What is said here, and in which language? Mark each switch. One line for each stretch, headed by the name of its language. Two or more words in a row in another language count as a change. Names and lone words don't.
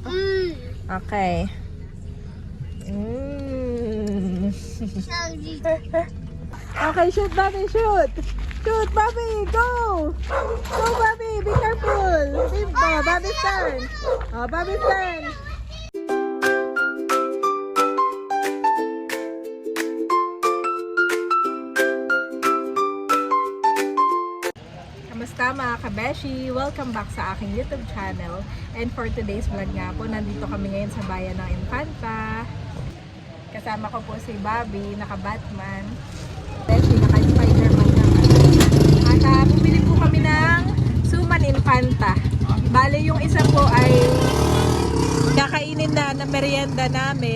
English: Okay. Okay, shoot, Bobby, shoot. Shoot, Bobby, go. Go, Bobby, be careful. Bobby's turn. Bobby's turn.
Filipino: Kamusta mga kabeshi? Welcome back sa aking
English: YouTube channel. And for today's vlog
Filipino: nga po, nandito kami ngayon sa bayan ng Infanta. Kasama ko po si Bobby, naka-Batman. Beshi, naka-Spider-Man naman. At bumili po kami ng Suman Infanta. Bale, yung isa po ay kakainin na merienda namin.